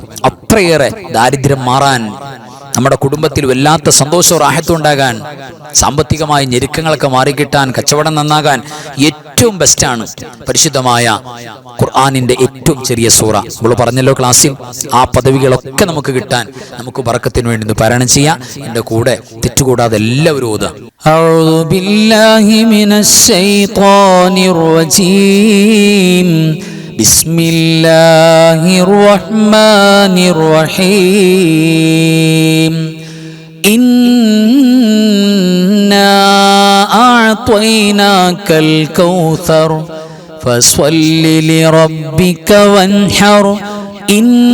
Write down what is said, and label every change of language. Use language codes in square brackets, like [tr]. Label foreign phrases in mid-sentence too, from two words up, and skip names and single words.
[ml] അത്രയേറെ ദാരിദ്ര്യം മാറാൻ, നമ്മുടെ കുടുംബത്തിൽ വല്ലാത്ത സന്തോഷവും റാഹത്തും ഉണ്ടാകാൻ, സാമ്പത്തികമായ ഞെരുക്കങ്ങളൊക്കെ മാറിക്കിട്ടാൻ, കച്ചവടം നന്നാകാൻ ഏറ്റവും ബെസ്റ്റാണ് പരിശുദ്ധമായ ഖുർആനിന്റെ ഏറ്റവും ചെറിയ സൂറ. നമ്മൾ പറഞ്ഞല്ലോ ക്ലാസ്സിൽ, ആ പദവികളൊക്കെ നമുക്ക് കിട്ടാൻ നമുക്ക് ബറക്കത്തിന് വേണ്ടി പാരായണം ചെയ്യാം. എൻ്റെ കൂടെ തെറ്റുകൂടാതെ എല്ലാവരും ഓതുക. [ar] أعوذ بالله من الشيطان الرجيم بسم الله الرحمن الرحيم إنا أعطيناك الكوثر فصل لربك وانحر إن